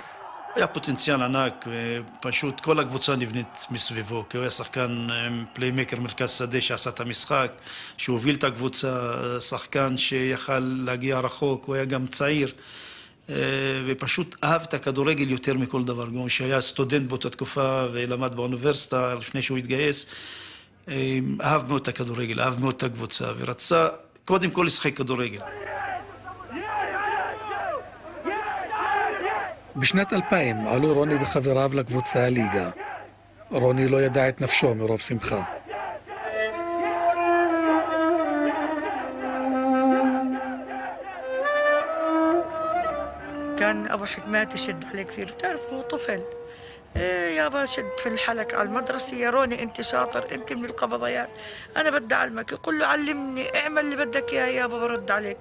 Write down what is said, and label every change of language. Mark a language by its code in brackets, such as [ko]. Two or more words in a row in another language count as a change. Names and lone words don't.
[he] היה פוטנציאל ענק, ופשוט כל הקבוצה נבנית מסביבו, כי הוא היה שחקן עם פליימקר מרכז שדה שעשה את המשחק, שהוביל את הקבוצה, שחקן שיכל להגיע רחוק, הוא היה גם צעיר, ופשוט אהב את הכדורגל יותר מכל דבר, גם שהיה סטודנט באותה תקופה ולמד באוניברסיטה לפני שהוא התגייס, אהב מאוד את הכדורגל, אהב מאוד את הקבוצה, ורצה קודם כל לשחק כדורגל. בשנת 2000 עלו רוני וחבריו לקבוצה הליגה. רוני לא ידע את נפשו מרוב שמחה. [ar] كان أبو حكمات يشد عليه كثير، بتعرف هو طفل. يابا شد في الحلق على المدرسة، يا روني أنت شاطر، أنت من القبضيات، أنا بدي أعلمك، يقول له علمني، اعمل اللي بدك إياه يابا برد عليك.